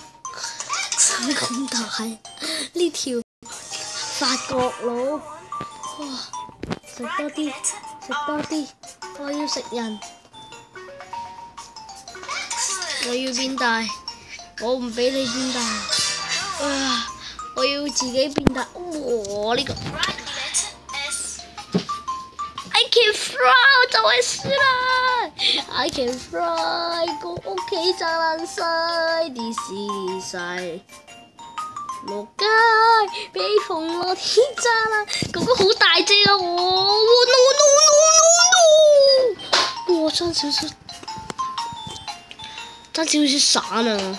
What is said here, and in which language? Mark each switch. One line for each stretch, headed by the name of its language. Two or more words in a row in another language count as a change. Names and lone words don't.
Cantonese: 咁大呢條法國佬，哇！食多啲，食多啲，我要食人，我要變大。我唔俾你變大，我要自己變大。哇！呢個
English: I can fly
Cantonese: 就係輸啦 ！
English: I can fly
Cantonese: 個屋企炸爛晒，啲屎晒落街，俾馮樂天炸啦！哥哥好大隻啊！我爭少少散啊！